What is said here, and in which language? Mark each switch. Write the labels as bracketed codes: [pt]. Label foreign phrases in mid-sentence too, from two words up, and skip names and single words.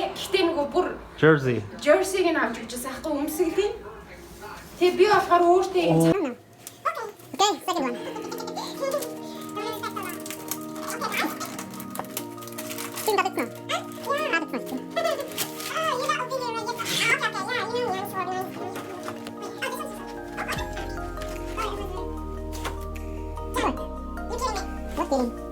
[mn] Гэхдээ нөгөө бүр jersey. jersey-г нь авч өгч байсан хахта өмсгөлийн. Тэгээ би болохоор өөртөө энэ [en] Okay, second one. Sing that now. Yeah, that's fine. Oh, you got opinion right? Okay, yeah, you know, yeah, sorry. What feeling?